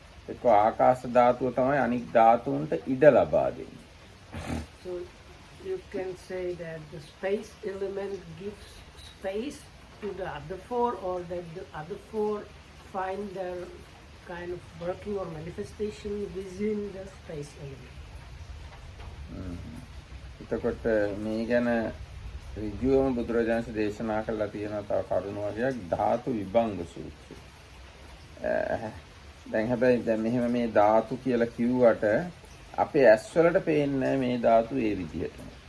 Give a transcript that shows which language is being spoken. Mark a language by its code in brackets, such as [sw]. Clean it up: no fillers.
[si] ඒක ආකාශ ධාතුව තමයි අනිත් ධාතුන්ට ඉඩ ලබා දෙන්නේ. [en] So you can say that the space element gives space to the other 4, or that the other 4 find their kind of working or manifestation within the space element. [si] එතකොට මේ ගැන ඍජුවම බුදුරජාණන් දේශනා කළා තියෙනවා තව කරුණ වර්ගයක් ධාතු විභංග සූත්‍රය. දැන් හැබැයි දැන් මෙහෙම මේ ධාතු කියලා කිව්වට අපේ ඇස් වලට පේන්නේ මේ ධාතු ඒ විදිහටම.